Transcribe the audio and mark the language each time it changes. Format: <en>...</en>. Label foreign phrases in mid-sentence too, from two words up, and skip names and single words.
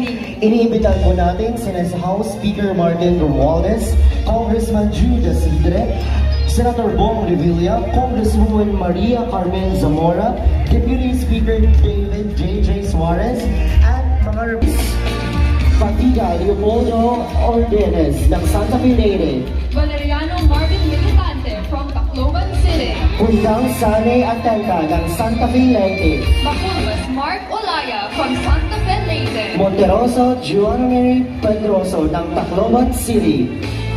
<tl>Iniimbitahan po natin sina sa House Speaker Martin Romualdez, Congressman Jude Asidre, Senator Bong Revilla, Congresswoman Maria Carmen Zamora, Deputy Speaker David J.J. Suarez, at mga Patiga Leopoldo Ordenes ng Santa Fe Leyte, Valeriano Marvin Militante from Tacloban City, Undang Sane Atenca ng Santa Fe Leyte, Bacolmas Mark Olaya from Santa Fe Leyte, Monteroso Juan Mary Pedroso ng Tacloban City,</tl>